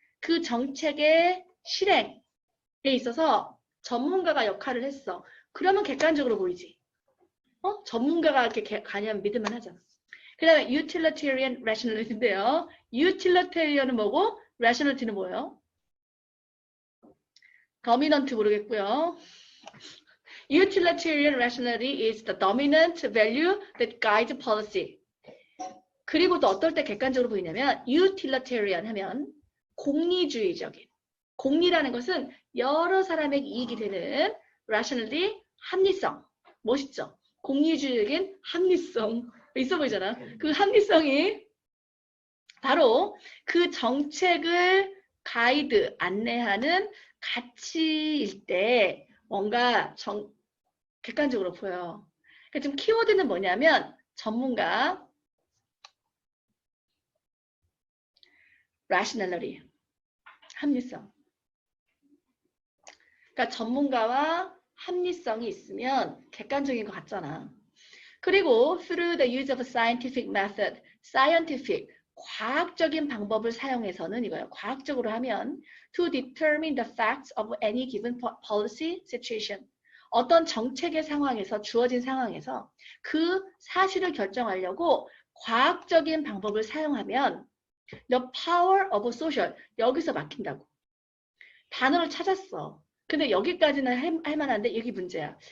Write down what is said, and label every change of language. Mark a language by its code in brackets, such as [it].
[ko] 그 정책의 실행에 있어서 전문가가 역할을 했어. 그러면 객관적으로 보이지. 전문가가 이렇게 가냐면 믿을만 하잖아. 그 다음에 utilitarian rationality인데요. utilitarian은 뭐고 rationality는 뭐예요? dominant 모르겠고요. [en] utilitarian rationality is the dominant value that guides policy. [ko] 그리고 또 어떨 때 객관적으로 보이냐면 utilitarian 하면 공리주의적인. 공리라는 것은 여러 사람에게 이익이 되는 rationality, 합리성. 멋있죠? 공리주의적인 합리성. 있어 보이잖아. 그 합리성이 바로 그 정책을 가이드, 안내하는 가치일 때 뭔가 객관적으로 보여요. 그러니까 지금 키워드는 뭐냐면 전문가, rationality, 합리성. 그러니까 전문가와 합리성이 있으면 객관적인 것 같잖아. [en] 그리고 through the use of a scientific method, scientific, [ko] 과학적인 방법을 사용해서는 이거예요. 과학적으로 하면 [en] to determine the facts of any given policy situation. [ko] 어떤 정책의 상황에서, 주어진 상황에서 그 사실을 결정하려고 과학적인 방법을 사용하면 [en] the power of social, [ko] 여기서 막힌다고. 단어를 찾았어. 근데 여기까지는 할 만한데 이게 문제야.